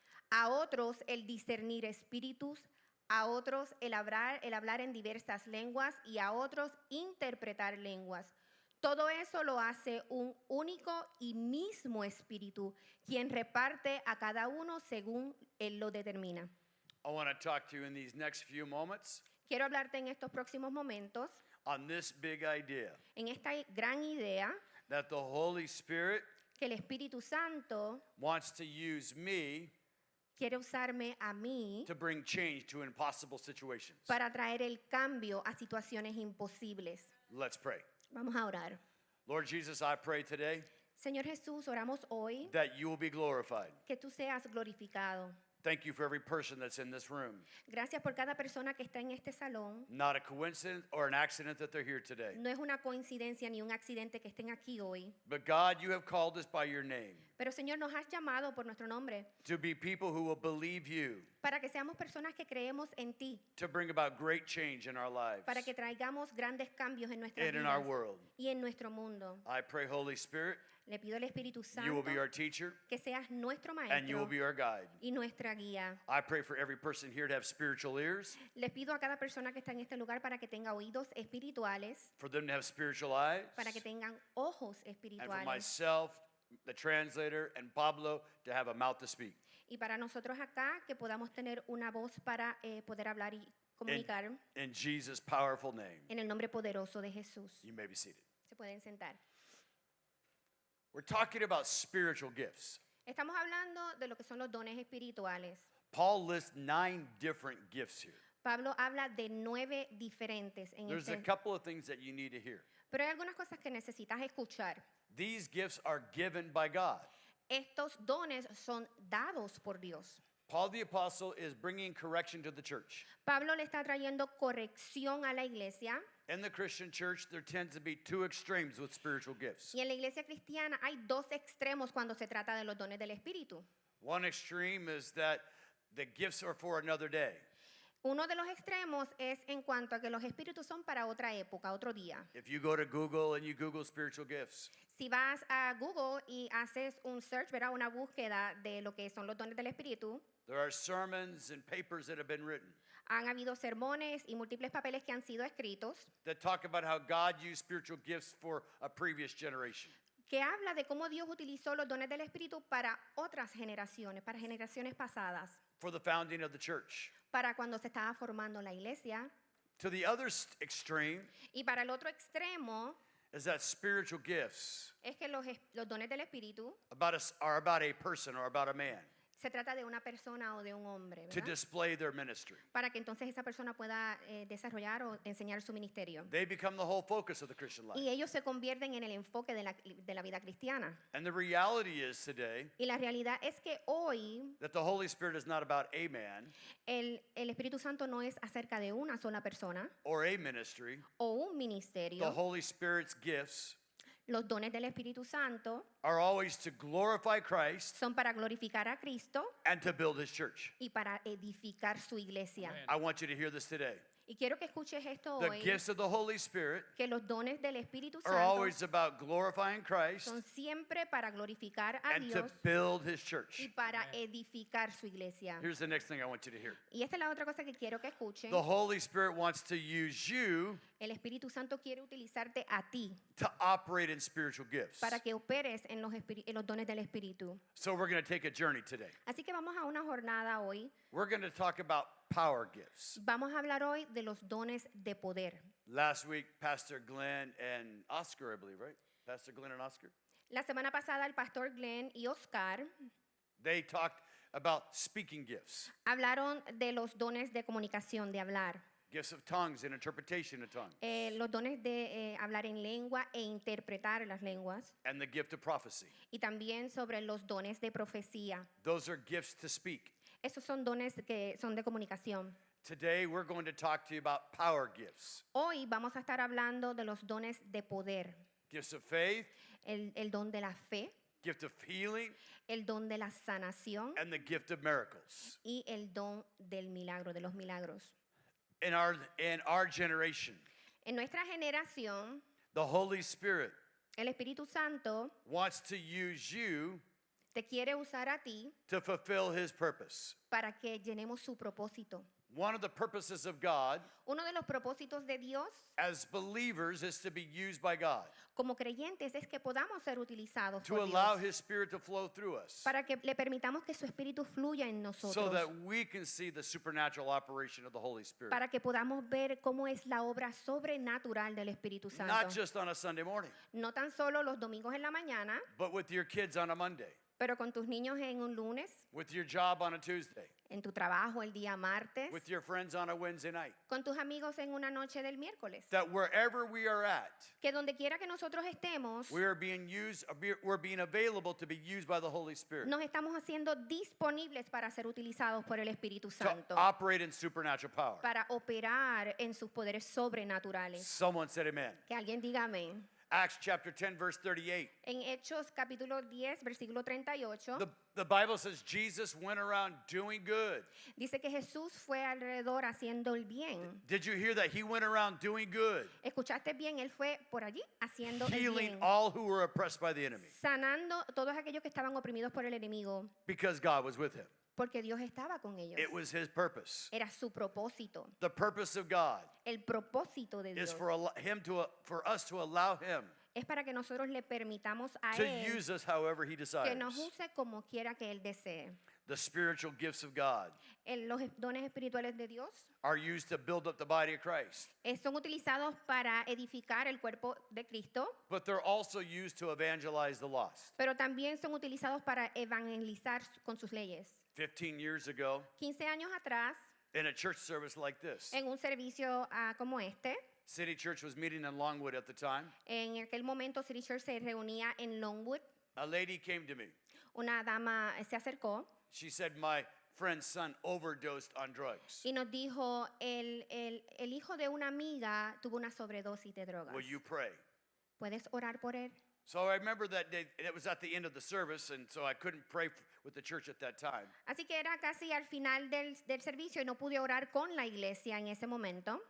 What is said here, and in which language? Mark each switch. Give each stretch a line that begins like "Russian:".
Spanish: A otros, el discernir espíritus. A otros, el hablar en diversas lenguas. Y a otros, interpretar lenguas. Todo eso lo hace un único y mismo Espíritu, quien reparte a cada uno según Él lo determina.
English: I want to talk to you in these next few moments
Spanish: Quiero hablarte en estos próximos momentos
English: on this big idea
Spanish: en esta gran idea
English: that the Holy Spirit
Spanish: que el Espíritu Santo
English: wants to use me
Spanish: quiere usarme a mí
English: to bring change to impossible situations.
Spanish: para traer el cambio a situaciones imposibles.
English: Let's pray.
Spanish: Vamos a orar.
English: Lord Jesus, I pray today
Spanish: Señor Jesús, oramos hoy
English: that you will be glorified.
Spanish: que tú seas glorificado.
English: Thank you for every person that's in this room.
Spanish: Gracias por cada persona que está en este salón.
English: Not a coincidence or an accident that they're here today.
Spanish: No es una coincidencia ni un accidente que estén aquí hoy.
English: But God, you have called us by your name
Spanish: Pero Señor, nos has llamado por nuestro nombre
English: to be people who will believe you,
Spanish: para que seamos personas que creemos en ti,
English: to bring about great change in our lives
Spanish: para que traigamos grandes cambios en nuestras
English: and in our
Spanish: vidas
English: world.
Spanish: y en nuestro mundo.
English: I pray, Holy Spirit,
Spanish: Le pido al Espíritu
English: you will be our teacher
Spanish: que seas nuestro
English: and you will be our guide.
Spanish: y nuestra guía.
English: I pray for every person here to have spiritual ears,
Spanish: Les pido a cada persona que está en este lugar para que tenga oídos espirituales,
English: for them to have spiritual eyes,
Spanish: para que tengan ojos
English: and for
Spanish: espirituales.
English: myself the translator, and Pablo to have a mouth to speak.
Spanish: Y para nosotros acá, que podamos tener una voz para poder hablar y comunicar
English: In Jesus' powerful name,
Spanish: en el nombre poderoso de Jesús.
English: you may be seated.
Spanish: Se pueden sentar.
English: We're talking about spiritual gifts.
Spanish: Estamos hablando de lo que son los dones espirituales.
English: Paul lists 9 different gifts here.
Spanish: Pablo habla de 9 diferentes en
English: There's a
Spanish: este.
English: couple of things that you need to hear.
Spanish: Pero hay algunas cosas que necesitas escuchar.
English: These gifts are given by God.
Spanish: Estos dones son dados por Dios.
English: Paul the Apostle is bringing correction to the church.
Spanish: Pablo le está trayendo corrección a la iglesia.
English: In the Christian church, there tends to be 2 extremes with spiritual gifts.
Spanish: Y en la iglesia cristiana hay 2 extremos cuando se trata de los dones del Espíritu.
English: One extreme is that the gifts are for another day.
Spanish: Uno de los extremos es en cuanto a que los espíritus son para otra época, otro día.
English: If you go to Google and you Google spiritual gifts,
Spanish: Si vas a Google y haces un search, ¿verdad? Una búsqueda de lo que son los dones del Espíritu,
English: there are sermons and papers that have been written
Spanish: han habido sermones y múltiples papeles que han sido escritos
English: that talk about how God used spiritual gifts for a previous generation.
Spanish: que habla de cómo Dios utilizó los dones del Espíritu para otras generaciones, para generaciones pasadas,
English: For the founding of the church.
Spanish: para cuando se estaba formando la iglesia.
English: To the other extreme
Spanish: Y para el otro extremo
English: is that spiritual gifts
Spanish: es que los dones del Espíritu
English: are about a person or about a man
Spanish: se trata de una persona o de un hombre,
English: to
Spanish: ¿verdad?
English: display their ministry.
Spanish: Para que entonces esa persona pueda desarrollar o enseñar su ministerio.
English: They become the whole focus of the Christian life.
Spanish: Y ellos se convierten en el enfoque de la vida cristiana.
English: And the reality is today
Spanish: Y la realidad es que hoy
English: that the Holy Spirit is not about a man
Spanish: el Espíritu Santo no es acerca de una sola persona
English: or a ministry.
Spanish: o un
English: The
Spanish: ministerio.
English: Holy Spirit's gifts
Spanish: Los dones del Espíritu Santo
English: are always to glorify Christ
Spanish: son para glorificar a Cristo
English: and to build his church.
Spanish: y para edificar su iglesia.
English: I want you to hear this today.
Spanish: Y quiero que escuches esto
English: The
Spanish: hoy,
English: gifts of the Holy Spirit
Spanish: que los dones del Espíritu
English: are
Spanish: Santo
English: always about glorifying Christ
Spanish: son siempre para glorificar a
English: and to
Spanish: Dios
English: build his
Spanish: y
English: church.
Spanish: para edificar su iglesia.
English: Here's the next thing I want you to hear.
Spanish: Y esta es la otra cosa que quiero que escuchen.
English: The Holy Spirit wants to use you
Spanish: El Espíritu Santo quiere utilizarte a ti
English: to operate in spiritual gifts.
Spanish: para que operes en los dones del Espíritu.
English: So we're going to take a journey today.
Spanish: Así que vamos a una jornada hoy.
English: We're going to talk about power gifts.
Spanish: Vamos a hablar hoy de los dones de poder.
English: Last week, Pastor Glenn and Oscar, I believe, right? Pastor Glenn and Oscar?
Spanish: La semana pasada el pastor Glenn y Oscar
English: They talked about speaking gifts,
Spanish: hablaron de los dones de comunicación, de hablar.
English: gifts of tongues and interpretation of tongues,
Spanish: Los dones de hablar en lengua e interpretar las lenguas.
English: and the gift of prophecy.
Spanish: Y también sobre los dones de profecía.
English: Those are gifts to speak.
Spanish: Esos son dones que son de comunicación.
English: Today, we're going to talk to you about power gifts,
Spanish: Hoy vamos a estar hablando de los dones de poder.
English: gifts of faith,
Spanish: El don de la fe,
English: gift of healing,
Spanish: el don de la sanación
English: and the gift of miracles.
Spanish: y el don del milagro, de los milagros.
English: In our generation,
Spanish: En nuestra generación,
English: the Holy Spirit
Spanish: el Espíritu Santo
English: wants to use you
Spanish: te quiere usar a ti
English: to fulfill his purpose.
Spanish: para que llenemos su propósito.
English: One of the purposes of God
Spanish: Uno de los propósitos de Dios
English: as believers is to be used by God,
Spanish: como creyentes es que podamos ser utilizados
English: to
Spanish: por
English: allow
Spanish: Dios
English: his Spirit to flow through us
Spanish: para que le permitamos que su Espíritu fluya en
English: so
Spanish: nosotros,
English: that we can see the supernatural operation of the Holy Spirit.
Spanish: para que podamos ver cómo es la obra sobrenatural del Espíritu
English: Not
Spanish: Santo.
English: just on a Sunday morning,
Spanish: No tan solo los domingos en la mañana,
English: but with your kids on a Monday,
Spanish: pero con tus niños en un lunes,
English: with your job on a Tuesday,
Spanish: en tu trabajo el día martes,
English: with your friends on a Wednesday night.
Spanish: con tus amigos en una noche del miércoles.
English: That wherever we are at,
Spanish: Que donde quiera que nosotros estemos,
English: we're being available to be used by the Holy Spirit
Spanish: nos estamos haciendo disponibles para ser utilizados por el Espíritu
English: to
Spanish: Santo,
English: operate in supernatural power.
Spanish: para operar en sus poderes sobrenaturales.
English: Someone said amen.
Spanish: Que alguien diga amén.
English: Acts chapter 10, verse 38.
Spanish: En Hechos capítulo 10, versículo 38,
English: The Bible says Jesus went around doing good.
Spanish: dice que Jesús fue alrededor haciendo el bien.
English: Did you hear that? He went around doing good,
Spanish: ¿Escuchaste bien? Él fue por allí haciendo el
English: healing
Spanish: bien,
English: all who were oppressed by the enemy
Spanish: sanando todos aquellos que estaban oprimidos por el enemigo,
English: because God was with him.
Spanish: porque Dios estaba con ellos.
English: It was his purpose.
Spanish: Era su propósito.
English: The purpose of God
Spanish: El propósito de
English: is
Spanish: Dios
English: for us to allow him
Spanish: es para que nosotros le permitamos a
English: to
Spanish: Él
English: use us however He desires.
Spanish: nos use como quiera que Él desee.
English: The spiritual gifts of God
Spanish: Los dones espirituales de Dios
English: are used to build up the body of Christ,
Spanish: son utilizados para edificar el cuerpo de Cristo,
English: but they're also used to evangelize the lost.
Spanish: pero también son utilizados para evangelizar con sus leyes.
English: 15 years ago,
Spanish: 15 años atrás,
English: in a church service like this,
Spanish: en un servicio como este,
English: City Church was meeting in Longwood at the time.
Spanish: en aquel momento City Church se reunía en Longwood.
English: A lady came to me.
Spanish: Una dama se acercó
English: She said, my friend's son overdosed on drugs.
Spanish: y nos dijo, el hijo de una amiga tuvo una sobredosis de drogas.
English: Will you pray?
Spanish: ¿Puedes orar por él?
English: So I remember that day, it was at the end of the service, and so I couldn't pray with the church at that time.
Spanish: Así que era casi al final del servicio y no pude orar con la iglesia en ese momento.